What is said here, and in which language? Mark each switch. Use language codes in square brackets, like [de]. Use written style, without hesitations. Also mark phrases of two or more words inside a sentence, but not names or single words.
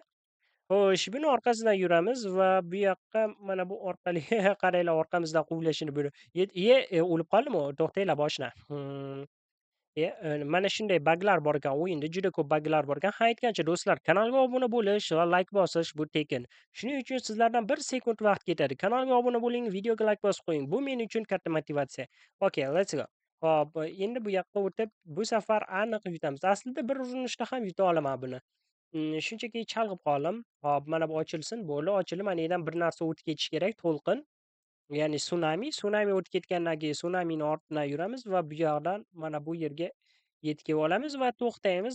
[uz] Xo'sh, buni orqasidan yuramiz va bu yoqqa mana bu orqali qaranglar orqamizdan quvlashini buni o'lib qoldimi u? To'xtanglar boshdan. Mana shunday baglar bor ekan o'yinda, juda ko'p baglar bor ekan. Ha, aytgancha do'stlar, kanalga obuna bo'lish va layk bosish bu tekin. Shuning uchun sizlardan 1 sekund vaqt ketadi. Kanalga obuna bo'ling, videoga layk bosib qo'ying. Bu men uchun katta motivatsiya. [en] Okay, let's go. [uz] Hop, endi bu yoqqa o'tib, bu safar aniq yutamiz. Aslida bir urinishda ham yuta olaman buni. Shunchaki chalg'ib qoldim. Hop, mana bu ochilsin. Bo'ldi, ochildi. Mana yerdan bir narsa o'tib ketishi kerak, to'lqin. Ya'ni sunami. Sunami o'tib ketgandan keyin sunamini ortidan yuramiz va bu yoqdan mana bu yerga yetib kelib olamiz va to'xtaymiz.